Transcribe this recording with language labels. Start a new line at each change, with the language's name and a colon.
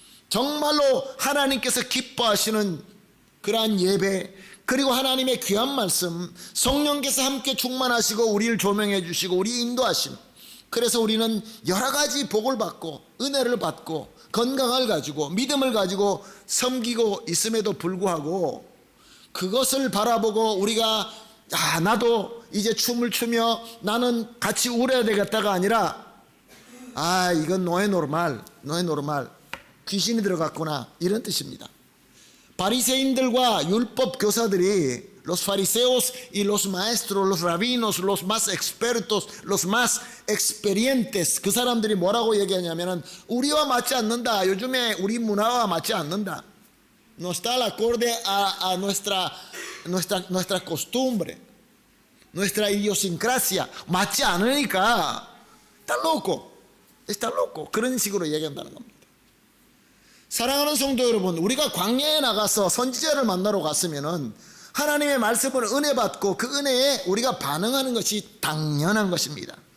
Korean: 정말로 하나님께서 기뻐하시는 그러한 예배, 그리고 하나님의 귀한 말씀, 성령께서 함께 충만하시고 우리를 조명해 주시고 우리 인도하심, 그래서 우리는 여러 가지 복을 받고 은혜를 받고 건강을 가지고 믿음을 가지고 섬기고 있음에도 불구하고 그것을 바라보고 우리가 나도 이제 춤을 추며 나는 같이 울어야 되겠다가 아니라 이건 노에 노르말 귀신이 들어갔구나, 이런 뜻입니다. 바리새인들과 율법 교사들이
Spanish: los fariseos y los maestros, los rabinos, los más expertos, los más experientes,
Korean: 그 사람들이 뭐라고 얘기하냐면은 우리와 맞지 않는다. 요즘에 우리 문화와 맞지 않는다.
Spanish: No está al acorde a nuestra costumbre, nuestra idiosincrasia.
Korean: 맞지 않으니까
Spanish: está loco.
Korean: 그런 식으로 얘기한다는 겁니다. 사랑하는 성도 여러분, 우리가 광야에 나가서 선지자를 만나러 갔으면은 하나님의 말씀을 은혜 받고 그 은혜에 우리가 반응하는 것이 당연한 것입니다.